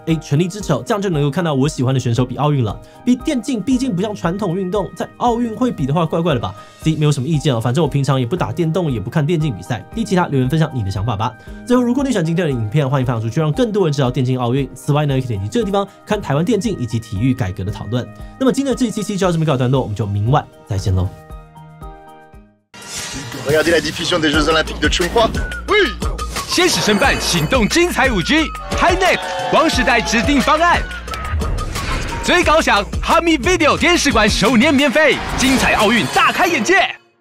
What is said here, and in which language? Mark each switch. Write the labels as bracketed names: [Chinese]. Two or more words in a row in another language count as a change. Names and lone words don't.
[Chinese] 全力支持这样就能够看到我喜欢的选手比奥运了。比电竞毕竟不像传统运动，在奥运会比的话，怪怪的吧 ？C 没有什么意见哦，反正我平常也不打电动，也不看电竞比赛。其他留言分享你的想法吧。最后，如果你喜欢今天的影片，欢迎分享出去，让更多人知道电竞奥运。此外呢，可以点击这个地方看台湾电竞以及体育改革的讨论。那么今天的这一期就到这边告一段落，我们就明晚再见喽。 [French] Regardez la diffusion des Jeux Olympiques de Chongqing. Oui. [Chinese] 先使申办行动精彩5G HiNet 光时代指定方案，最高享 Hami Video 电视馆首年免费，精彩奥运大开眼界。